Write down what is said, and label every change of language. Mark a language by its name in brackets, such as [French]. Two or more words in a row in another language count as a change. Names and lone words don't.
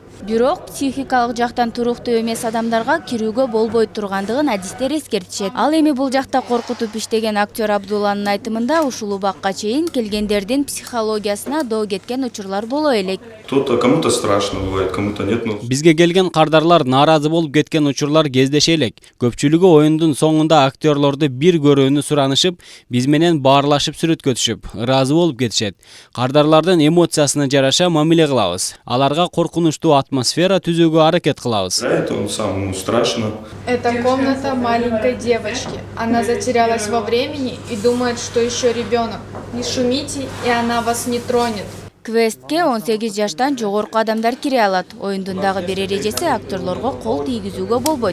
[Kyrgyz] Бирок психикалык жактан туруктуу эмес адамдарга кирүүгө болбой тургандыгын адистер эскертишет. Ал эми бул жакта коркутуп иштеген актер Абдулланын айтымында ушул убакка чейин келгендердин психологиясына доо кеткен учурлар боло элек. [Russian] Кому-то страшно бывает, кому-то нет. [Kyrgyz] Бизге келген кардарлар нааразы болуп кеткен учурлар кездеше элек. Көпчүлүгү оюндун соңунда актерлорду бир көрүүнү суранышып, биз менен баарлашып сүрөткө түшүп, ыраазы болуп кетишет. Кардарлардын эмоциясына жараша мамиле кылабыз. Аларга коркунучтуу атмосфера түзүүгө аракет кылабыз. [Russian] Это самому страшно. Это комната маленькой девочки. Она затерялась во времени и думает, что еще ребенок. Не шумите, и она вас не тронет. [Kyrgyz] Квестке 18 жаштан жогорку адамдар кире алат. Оюндун дагы бир эрежеси актерлорго кол тийгизүүгө болбойт.